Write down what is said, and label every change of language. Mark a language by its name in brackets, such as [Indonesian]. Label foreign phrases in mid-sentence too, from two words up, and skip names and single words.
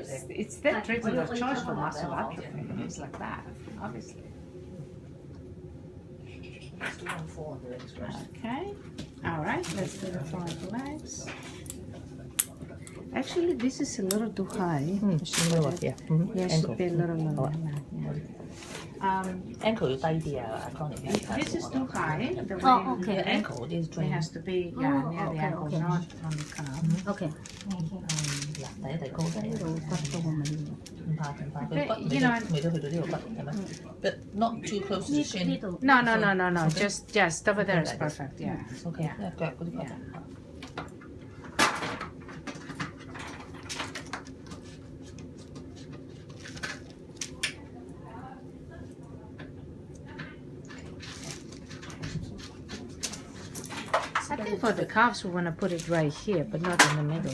[English] It's the treatment of choice for muscle atrophy, things like that, obviously. Okay, all right, let's do the front legs. Actually, this is a little too high. Yes, should be a little lower. [Cantonese] Ankle 要低啲啊 [English] This is too high. The way The ankle is it has to be near the ankle, not on the calf. [Cantonese] OK，第一高啲，呢度骨都好明顯。唔怕，佢骨未到去到呢個骨係咪 ？ [English] But not too close to the shin. No. Just over there is perfect. Yeah. [Cantonese] OK， 因為腳嗰啲骨。 [English] I think for the calves we want to put it right here, but not in the middle.